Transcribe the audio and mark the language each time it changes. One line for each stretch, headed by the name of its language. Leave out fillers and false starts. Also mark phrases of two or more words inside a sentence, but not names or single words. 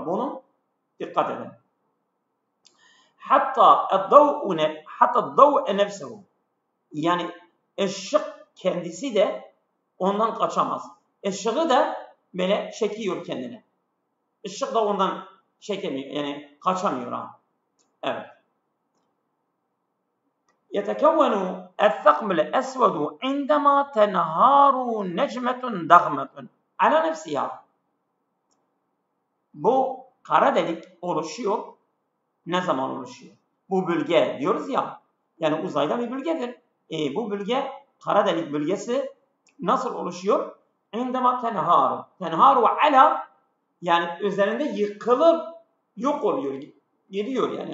Turkish: Bunu dikkat edin.
Arabic: حتى الضوء نفسه.
Turkish: Yani ışık kendisi de ondan kaçamaz. Işığı da böyle çekiyor kendine. Işık da ondan çekemiyor. Yani kaçamıyor. Evet.
Arabic: يتكون الثقب الأسود عندما تنهار نجمة ضخمة على نفسها.
Turkish: Bu kara delik oluşuyor. Ne zaman oluşuyor? Bu bölge diyoruz ya, yani uzayda bir bölgedir. Bu bölge, kara delik bölgesi nasıl oluşuyor?
Arabic: عندما تنهار. تنهار على,
Turkish: yani üzerinde yıkılır, yok oluyor, gidiyor yani.